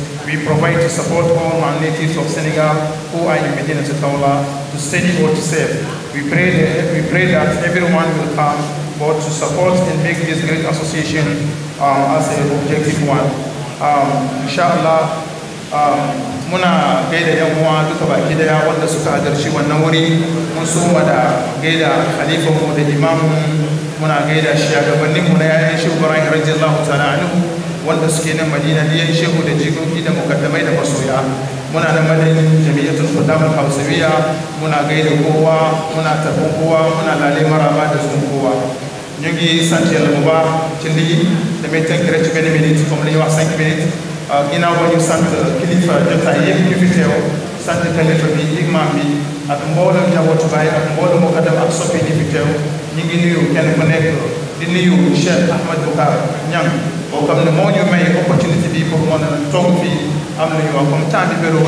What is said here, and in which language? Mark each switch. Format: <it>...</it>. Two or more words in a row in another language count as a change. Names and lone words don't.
<en>We provide to support all non-natives of Senegal who are in Medina Tawla to study or to serve. We pray that everyone will come, but to support and make this great association as an objective one.</en> <ha>Inshallah, muna gaida yan uwa duka baki daya wanda suka halarci wannan wuri. Mun soma da gaida khalifan mu da imamu, muna gaida shugabannin mu na yayin Shehu Ibrahim</ha> <ar>رضي الله تعالى عنه</ar> <ha>wanda suke nan Madina, diyan shehu da jikoki da mukaddamai da masoya. Muna nan madadin Jami'atul Quddam al-Hawsawiyyah, muna gaida kowa, muna tabon kowa, muna lale maraba da zuwan kowa.</ha> <wo>Ñu ngi sant Yàlla bu baax ci lii damay tënk rek ci benn minute comme li ñuy wax 5 minutes. Ginnaaw ba ñu sant kilifa jotaay yëpp ñu fi teew, sant kilifa bi imam bi ak mboolem njabootu baay ak mboolem mukaddam ak soppi ñi fi teew. Ñu ngi nuyu kenn ku nekk di nuyu Cheikh Ahmad Bukar Niang boo xam ne moo ñu may opportunité bi pour mën a toog fii am lu ñu wax comme temps bi bëriwul.</wo>